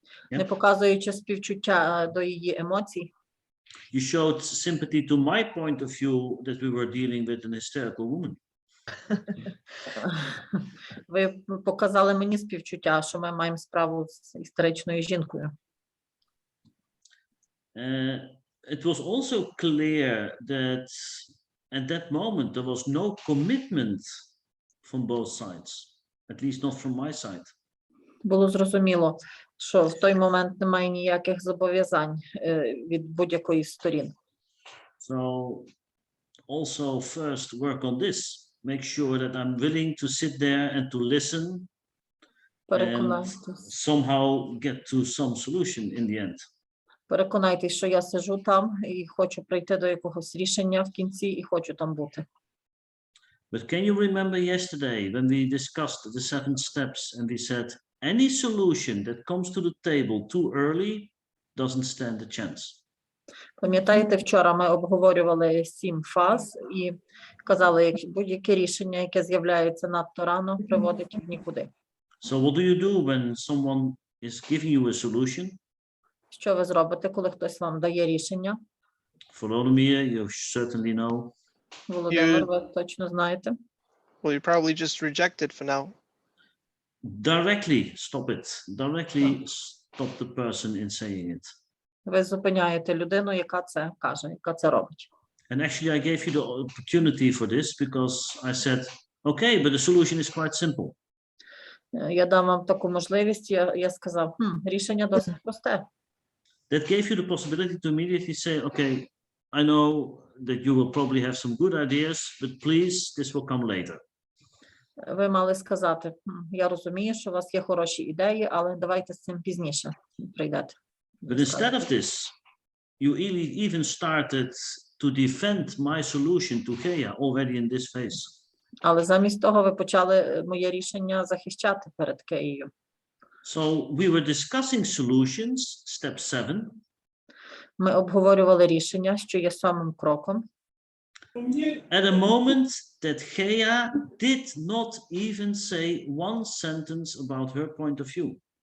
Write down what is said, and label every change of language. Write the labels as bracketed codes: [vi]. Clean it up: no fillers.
[uk] не показуючи співчуття до її емоцій, [en] you showed sympathy to my point of view that we were dealing with an hysterical woman. [uk] Ви показали мені співчуття, що ми маємо справу з істеричною жінкою. [en] It was also clear that at that moment there was no commitment from both sides, at least not from my side. [uk] Було зрозуміло, що в той момент немає ніяких зобов'язань від будь-якої з сторін. [en] So also first work on this. Make sure that I'm willing to sit there and to listen and somehow get to some solution in the end. [uk] Переконайтесь, що я сиджу там і хочу прийти до якогось рішення в кінці і хочу там бути. [en] But can you remember yesterday when we discussed the 7 steps and we said any solution that comes to the table too early doesn't stand a chance? [uk] Пам'ятаєте, вчора ми обговорювали 7 фаз і казали, як будь-яке рішення, яке з'являється надто рано, приводить в нікуди. [en] So what do you do when someone is giving you a solution? [uk] Що ви зробите, коли хтось вам дає рішення? [en] Volodymyr, you certainly know. [uk] Володимир, ви точно знаєте. [en] Well, you probably just reject it for now. Directly stop it. Directly stop the person in saying it. [uk] Ви зупиняєте людину, яка це каже, яка це робить. [en] And actually I gave you the opportunity for this because I said, okay, but the solution is quite simple. [uk] Я дам вам таку можливість, я сказав, рішення досить просте. [en] That gave you the possibility to immediately say, okay, I know that you will probably have some good ideas, but please, this will come later. [uk] Ви мали сказати, я розумію, що у вас є хороші ідеї, але давайте з цим пізніше прийдете. [en] But instead of this, you even started to defend my solution to Gea already in this phase. [uk] Але замість того ви почали моє рішення захищати перед Кеєю. [en] So we were discussing solutions, step 7. [uk] Ми обговорювали рішення, що є самим кроком. [en] At a moment that Gea did not even say one sentence about her point of view.